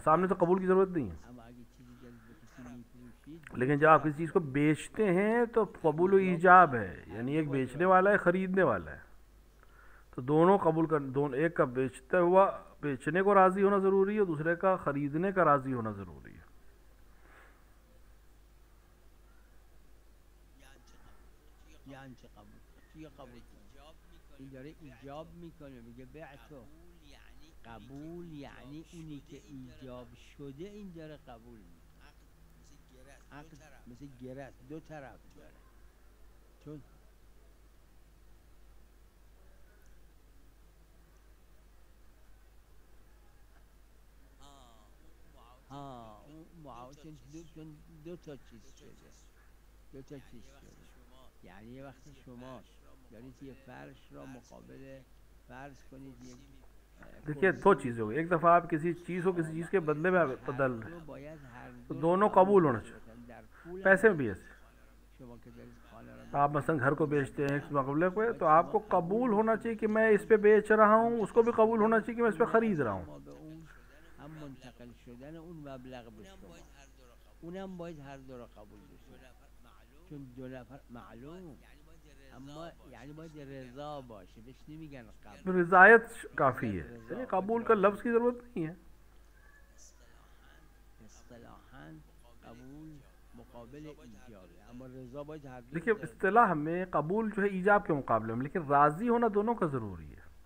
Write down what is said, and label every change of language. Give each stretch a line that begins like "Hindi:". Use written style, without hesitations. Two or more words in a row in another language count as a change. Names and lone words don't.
Hindi: सामने तो कबूल की ज़रूरत नहीं है, लेकिन जब आप किसी चीज़ को बेचते हैं तो कबूल ईजाब है, यानी एक बेचने वाला है, ख़रीदने वाला है, तो दोनों कबूल कर, दोनों, एक का बेचते हुआ बेचने को राज़ी होना ज़रूरी है और दूसरे का ख़रीदने का राज़ी होना ज़रूरी है।
Persian: قبول یعنی اونی که ایجاب شده این داره قبول میکنه. عقد مثل گره 2 طرف داره، چون اون معاوضه دو تا چیز شده، 2 تا چیز شده. یعنی یه وقتی شما دارید یه فرش را مقابل فرض کنید یک
Hindi: देखिए 2 चीज़ें हो गई, एक दफ़ा आप किसी चीज़ को किसी चीज़ के बदले में बदल रहे हैं, तो दोनों कबूल होना चाहिए। पैसे में भी ऐसे, आप मसलन घर को बेचते हैं इस मुकाबले पे, तो आपको कबूल होना चाहिए कि मैं इस पे बेच रहा हूँ, उसको भी कबूल होना चाहिए कि मैं इस पे ख़रीद रहा हूँ।
Persian: هم منتقل شدن اون مبلغ به شما، اونم باید هر دو را قبول بشه، چون 2 نفر معلوم، اما یعنی باید رضا باشه، بهش نمیگن قبول.
Hindi: रज़ायत काफ़ी है, यानी कबूल का लफ्ज़ की ज़रूरत नहीं है।
Persian: اصطلاحاً قبول مقابل ایجابه، اما رضا باید هر دو.
Hindi: देखिए इस्तिलाह में कबूल जो है ईजाब के मुकाबले में, लेकिन राज़ी होना दोनों का ज़रूरी है।